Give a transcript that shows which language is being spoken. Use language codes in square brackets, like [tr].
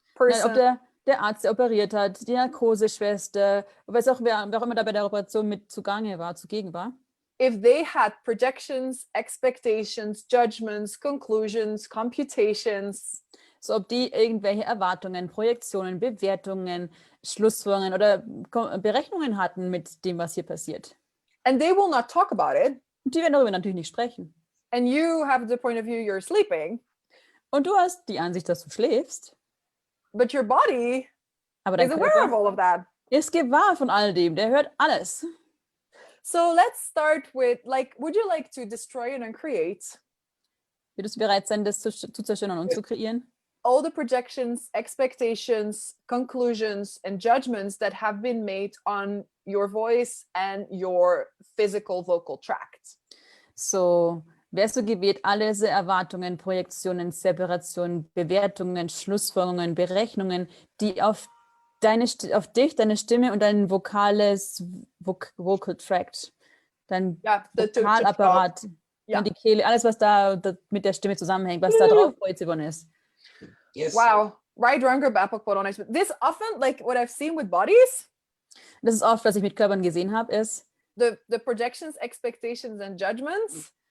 [de] Nein, ob [en] person, [de] der Arzt, der operiert hat, die Narkoseschwester, wer auch immer da bei der Operation mit zugegen war. [en] if they had projections, expectations, judgments, conclusions, computations, [de] So ob die irgendwelche Erwartungen, Projektionen, Bewertungen, Schlussfolgerungen oder Berechnungen hatten mit dem, was hier passiert. [en] and they will not talk about it, [de] Und die werden darüber natürlich nicht sprechen. [en] and you have the point of view you're sleeping, [de] Und du hast die Ansicht, dass du schläfst, [en] but your body [de] aber dein [en] is aware of [de] Körper [en] all of that. [de] ist gewahr von all dem, der hört alles. [en] So let's start with, like, would you like to destroy and uncreate [de] Würdest du bereit sein, das zu zerstören und zu kreieren? [en] all the projections, expectations, conclusions, and judgments that have been made on your voice and your physical vocal tract? [de] So, wärst du gewählt, alle diese Erwartungen, Projektionen, Separationen, Bewertungen, Schlussfolgerungen, Berechnungen, die auf dich, deine Stimme und dein Vocal Tract, dein [en] Yeah, [de] Vokalapparat, Ja. und die Kehle, alles, was da mit der Stimme zusammenhängt, was da drauf projiziert worden ist. [en] Yes. Wow. Right, wrong, or bapak, but honest. This often, like what I've seen with bodies, [de] Das ist oft, was ich mit Körpern gesehen habe, ist [en] the projections, expectations, and judgments